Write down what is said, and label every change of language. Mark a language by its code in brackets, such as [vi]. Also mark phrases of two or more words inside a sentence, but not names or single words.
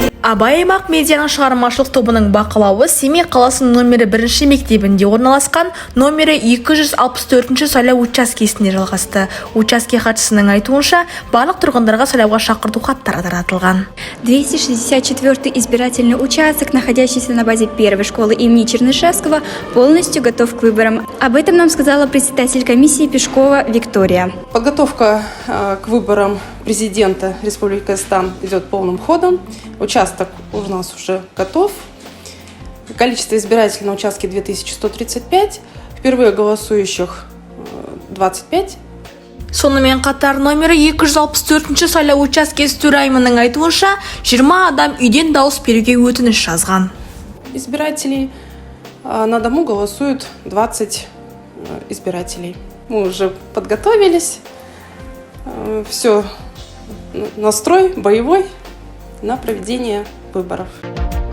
[kk] Абай аймақ медианың шығармашылық тобының бақылауы Семей қаласының номері 1 мектебінде орналасқан номері 264 сайлау учаскесінде жалғасты. Учаске хатшысының айтуынша, барлық тұрғындарға сайлауға шақырту хаттары таратылған. [ru] 264-й избирательный участок, находящийся на базе первой школы имени Чернышевского, полностью готов к выборам. Об этом нам сказала председатель комиссии Пешкова Виктория. Подготовка к выборам президента Республики Казахстан идет полным ходом. Участок у нас уже готов. Количество избирателей на участке 2135. Впервые голосующих 25. [kk] Сонымен қатар номері 264 сайлау учаскесі төрайымының айтуынша 20 адам үйден дауыс беруге өтініш жазған. [ru] Избирателей на дому голосуют 20 избирателей. Мы уже подготовились. Все, настрой боевой на проведение выборов.